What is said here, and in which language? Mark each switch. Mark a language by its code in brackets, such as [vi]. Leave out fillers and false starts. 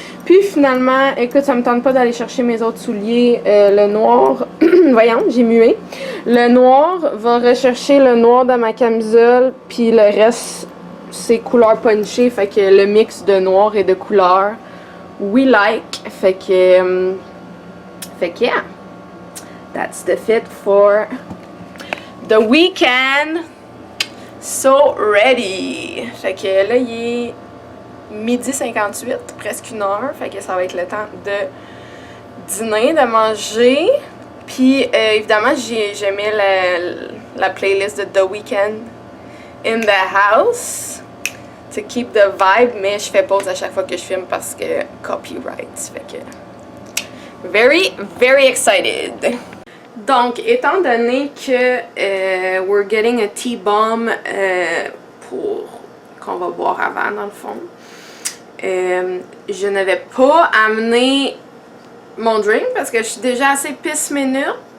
[fr] Puis finalement, écoute, ça me tente pas d'aller chercher mes autres souliers. Le noir, voyons, j'ai mué. Le noir va rechercher le noir de ma camisole, puis le reste, c'est couleur punchée. Fait que le mix de noir et de couleur, [en] we like. [fr] Fait que [en] yeah, that's the fit for the weekend. So ready. [fr] Fait que là, il est midi 58, presque 1h, fait que ça va être le temps de dîner, de manger. Puis évidemment, j'ai mis la playlist de The Weeknd [en] in the house to keep the vibe, [fr] mais je fais pause à chaque fois que je filme parce que copyright. Fait que [en] very, very excited. [fr] Donc, étant donné que [en] we're getting a tea bomb [fr] pour qu'on va boire avant dans le fond, je n'avais pas amené mon drink parce que je suis déjà assez pisse minute.